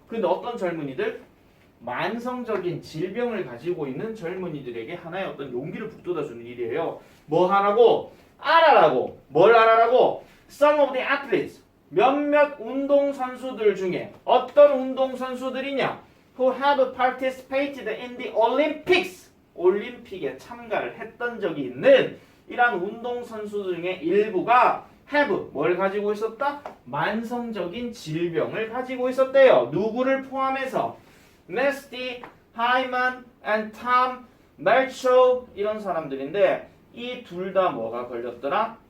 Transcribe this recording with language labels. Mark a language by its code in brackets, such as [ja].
[ko] 근데 어떤 젊은이들? 만성적인 질병을 가지고 있는 젊은이들에게 하나의 어떤 용기를 북돋아 주는 일이에요. 뭐 하라고? 알아라고. 뭘 알아라고? [en] Some of the athletes. [ko] 몇몇 운동선수들 중에 어떤 운동선수들이냐? [en] who have participated in the Olympics. [ko] 올림픽에 참가를 했던 적이 있는 이러한 운동선수 중에 일부가 have 뭘 가지고 있었다? 만성적인 질병을 가지고 있었대요. 누구를 포함해서 Nesty, Hyman, and Tom Melcho 이런 사람들인데 이 둘 다 뭐가 걸렸더라?